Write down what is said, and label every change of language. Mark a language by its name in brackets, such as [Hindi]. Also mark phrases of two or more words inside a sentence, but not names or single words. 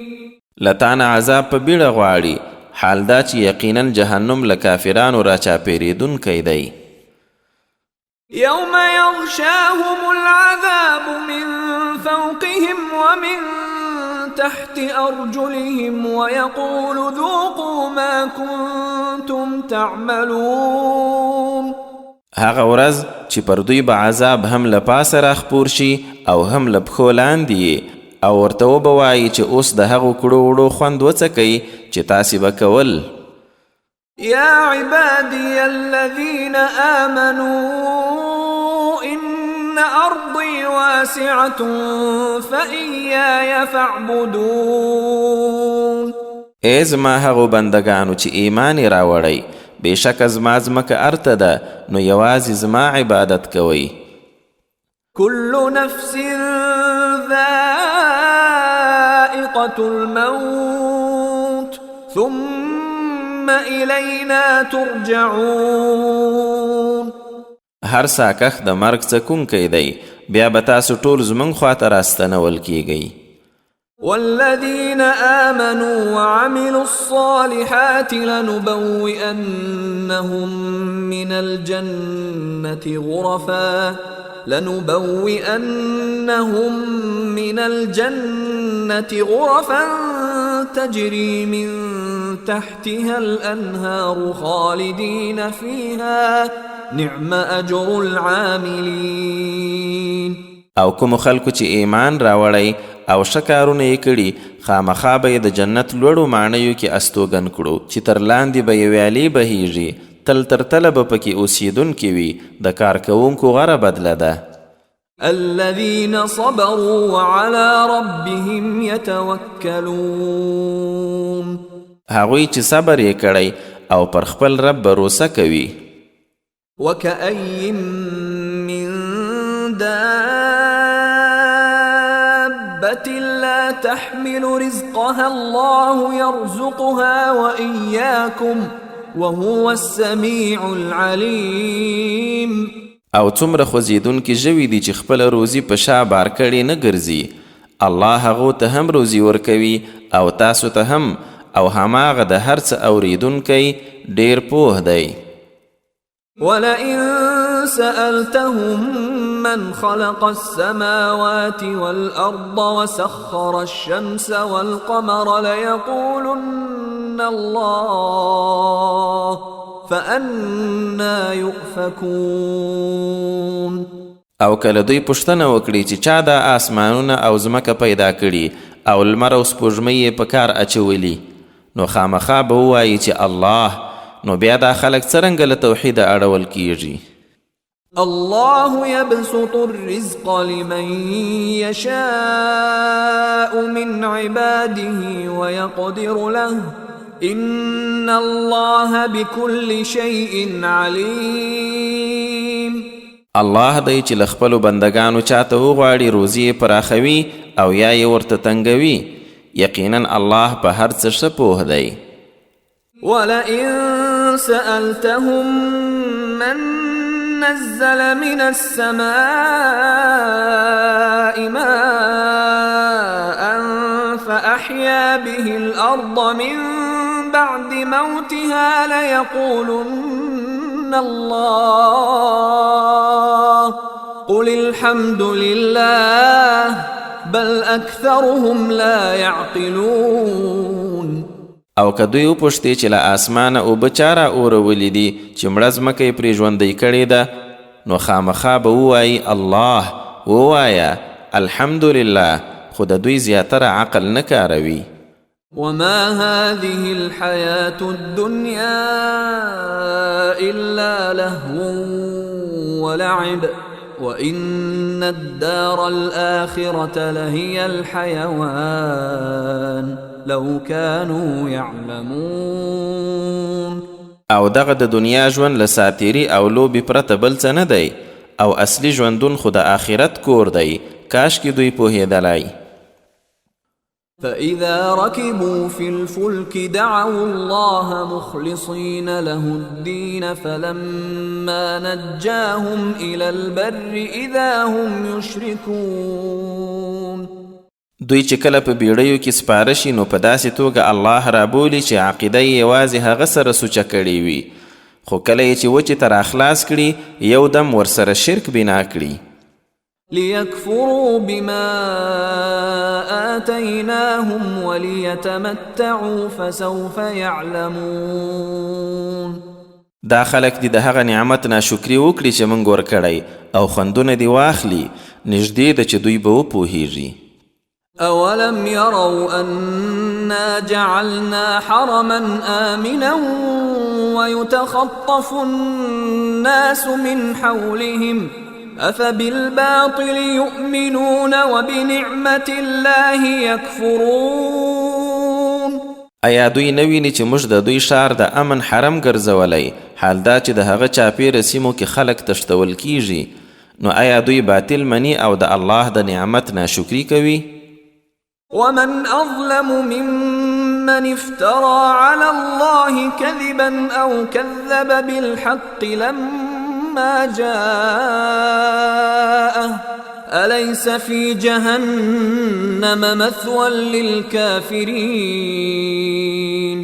[Pashto] لتانه عذاب په بیړه غواړي، حال دا چې یقینا جهنم له کافرانو راچاپېرېدونکی دی. [Arabic] يوم يغشاهم العذاب من فوقهم ومن تحت أرجلهم ويقول ذوقوا ما كنتم تعملون. [Pashto] هغه ورځ چې پر دوی به عذاب هم له پاسه راخپور شي او هم له پښو لاندې، او ورته وبوایي چې اوس د هغو کړو وړو خوند وڅکئ چې تاسې به کول. [Arabic] يا عبادي الذين آمنوا إن أرضي واسعة فإياي فاعبدون. [Pashto] ای زما هغو بندگانو چې ایمان یې راوړی، بېشکه زما ځمکه ارته ده، نو یوازې زما عبادت کوئ. [Arabic] كل نفس ذائقة الموت ثم إلينا ترجعون. [Pashto] هر ساکخ د مرګ څکونکی دی، بیا به تاسو ټول زموږ خواته راستنول کیږئ. [Arabic] والذين آمنوا وعملوا الصالحات لنبوئنهم من الجنة غرفا تجري من تحتها الأنهار خالدين فيها نعم أجر العاملين. [Pashto] او کوم خلکو چې ایمان راوړی او ښه کارونه یې کړي خامخا به یې د جنت لوړو ماڼیو کې استوګن کړو چې تر لاندې به یې ویالې بهیږي، تل تر تله به پکې اوسیدونکي وي، د کار کوونکو غوره بدله ده. [Arabic] الذين صبروا وعلى ربهم يتوكلون. [Pashto] هغوی چې صبر یې کړی او پر خپل رب بروسه کوي. [Arabic] وكأي من دابة لا تحمل رزقها الله يرزقها وإياكم وهو السميع العليم. [Pashto] او څومره خوځېدونکي ژوي دي چې خپله روزي په شا بار کړې نه ګرځي، الله هغو ته هم روزي ورکوي او تاسو ته هم، او هماغه د هر څه اورېدونکی ډېر پوه دی. [Arabic] ولئن سألتهم من خلق السماوات والأرض وسخر الشمس والقمر ليقولن الله فأنا يؤفكون. [Pashto] او کله دوی پوښتنه وکړي چې چا دا آسمانونه او ځمکه پیدا کړي او لمر او سپوږمۍ یې په کار اچولي، نو خامخا به ووایي چې الله، نو بیا دا خلک څرنګه له توحیده اړول کیږي. [Arabic] الله يبسط الرزق لمن يشاء من عباده ويقدر له إن الله بكل شيء عليم. [Pashto] الله دی چې له خپلو بندګانو چاته وغواړي روزي یې پراخوي او یا یې ورته تنګوي، یقینا الله په هر څه ښه پوه دی. [Arabic] ولئن سألتهم من نزل من السماء ماء فأحيا به الأرض من بعد موتها ليقولن الله قل الحمد لله بل أكثرهم لا يعقلون. [Pashto] او که دوی وپوښتي چې له اسمانه اوبه چا رااورولي دي چې مړه ځمکه یې پرې ژوندی کړې ده، نو خامخا به ووایي الله، ووایه الحمدلله، خو د دوی زیاتره عقل نه کاروي. [Arabic] وما هذه الحياة الدنيا إلا لهو ولعب وإن الدار الآخرة لهي الحيوان لو كانوا يعلمون. [Pashto] او دغه د دنیا ژوند له ساتیري او لوبې پرته بل څه نه دی، او اصلي ژوندون خو د آخرت کور دی، کاش کې دوی پوهېدلی. [Arabic] فإذا ركبوا في الفلك دعوا الله مخلصين له الدين فلما نجاهم إلى البر إذا هم يشركون. [Pashto] دوی چې کله په بیړیو کې سپاره شي نو په داسې توګه الله رابولي چې عقیده یې یوازې هغه سره سوچه کړې وي، خو کله یې چې وچې ته راخلاص کړي یو دم ورسره شرک بنا کړي. [Arabic] ليكفروا بما آتيناهم وليتمتعوا فسوف يعلمون. [Pashto] دا خلک دي د هغه نعمت ناشکري وکړي چې موږ ورکړی او خوندونه دي واخلي، نږدې ده چې دوی به وپوهیږي. [Arabic] أولم يروا أنا جعلنا حرما آمنا ويتخطف الناس من حولهم أفبالباطل يؤمنون وبنعمة الله يكفرون. [Pashto] ایا دوی نه ویني چې موږ د دوی ښار د امن حرم ګرځولی، حال دا چې د هغه چاپېره سیمو کې خلک تښتول کیږي، نو آیا دوی باطل مني او د الله د نعمت ناشکري کوي؟ [Arabic] ومن أظلم ممن افترى على الله كذبا أو كذب بالحق لما جاءه أليس في جهنم مثوى للكافرين.